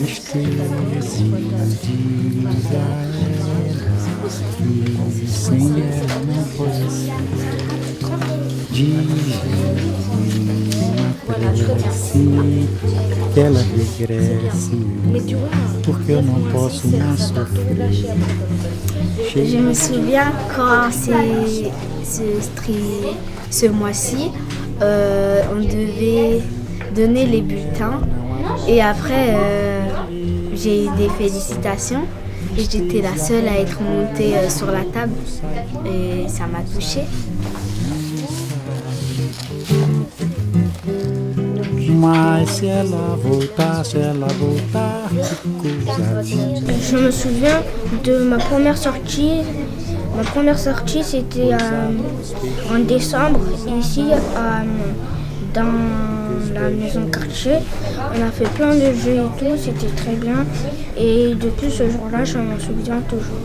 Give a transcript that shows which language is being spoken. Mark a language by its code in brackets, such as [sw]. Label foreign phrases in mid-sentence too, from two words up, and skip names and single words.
[pt] Preciso diz a ela que sem ela não pode ser. Diz uma prece que ela regresse, porque eu não posso mais sofrer. [fr] Je me souviens quand ce mois-ci, on devait donner les bulletins et après j'ai eu des félicitations et j'étais la seule à être montée sur la table et ça m'a touchée. [pt] Mas se ela voltar, que coisa linda. [fr] Je me souviens de ma première sortie. Ma première sortie, c'était en décembre, ici, dans la maison quartier. On a fait plein de jeux et tout, c'était très bien. Et depuis ce jour-là, je m'en souviens toujours.